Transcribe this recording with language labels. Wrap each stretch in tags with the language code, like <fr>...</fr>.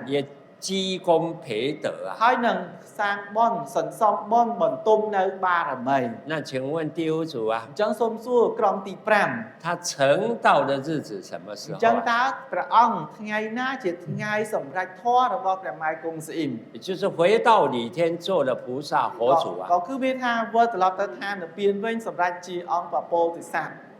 <zh>也积功培德啊。</zh> <km>ហើយនឹងសាងបុណ្យសន្សំបុណ្យបន្ទុំនៅបារមី</km> <zh>那请问第五组啊，</zh> <km>អញ្ចឹងសូមសួរក្រុមទី5</km> <zh>他成道的日子什么时</zh> <km>អ</km> <zh>候</zh> <km>ញ្ចឹង</km> <zh>啊？</zh> <km>តើព្រះអង្គថ្ងៃណាជាថ្ងៃសម្រេចធម៌របស់ព្រះម៉ែគង់សិអ៊ីម</km> <zh>也就是回到李天做了菩萨佛祖啊</zh> <km>ក៏គឺមានថាវិលត្រឡប់ទៅឋាននិព្វានវិញសម្រេចជាអង្គពពោធិសត្វ</km>